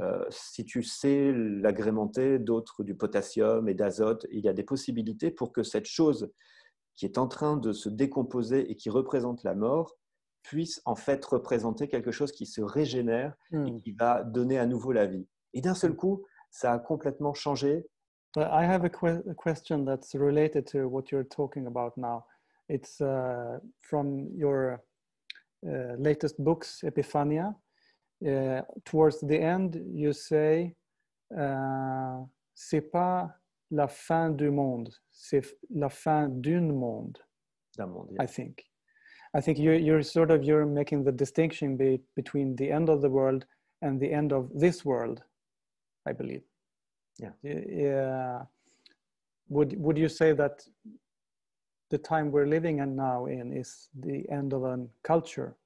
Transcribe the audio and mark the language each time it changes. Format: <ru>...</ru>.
<fr>Si tu sais l'agrémenter d'autres, du potassium et d'azote, il y a des possibilités pour que cette chose qui est en train de se décomposer et qui représente la mort puisse en fait représenter quelque chose qui se régénère et qui va donner à nouveau la vie. Et d'un seul coup, ça a complètement changé.</fr> <en>I have a question that's related to what you're talking about now. It's from your latest books, Epiphania. Towards the end, you say,</en> <fr>c'est pas la fin du monde, c'est la fin d'un monde. D'un monde, yeah.</fr> <en>I think you're making the distinction between the end of the world and the end of this world, I believe. Yeah. Would you say that the time we're living in now is the end of a culture?</en>